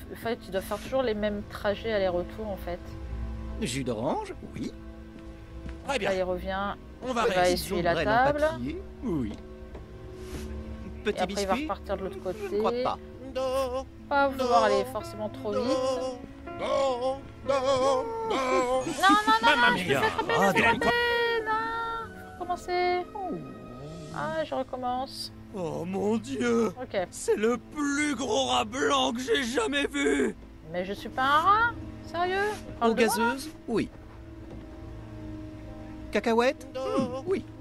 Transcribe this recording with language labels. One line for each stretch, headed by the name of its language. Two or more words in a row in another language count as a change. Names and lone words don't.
French: En fait, tu dois faire toujours les mêmes trajets aller-retour, en fait. Jus d'orange? Oui. Très bien. Là, il revient. On va Il va réussir. essuyer la Ombrelle en table. papier? Oui. Et Petit après, il va biscuit. repartir de l'autre côté. Je ne crois pas. Pas vouloir aller forcément trop vite. Non, non, non. Non, non,
Italian: Mamma
French: je me
Italian: mia.
French: fais attraper, Ah, je me fais donc. attraper. Non, faut recommencer. Ah, je recommence. Oh mon Dieu! Ok. C'est le plus gros rat blanc que j'ai jamais vu! Mais je suis pas un rat. Sérieux? Parle Eau de moi, là. gazeuse? Oui. Cacahuètes? Oui.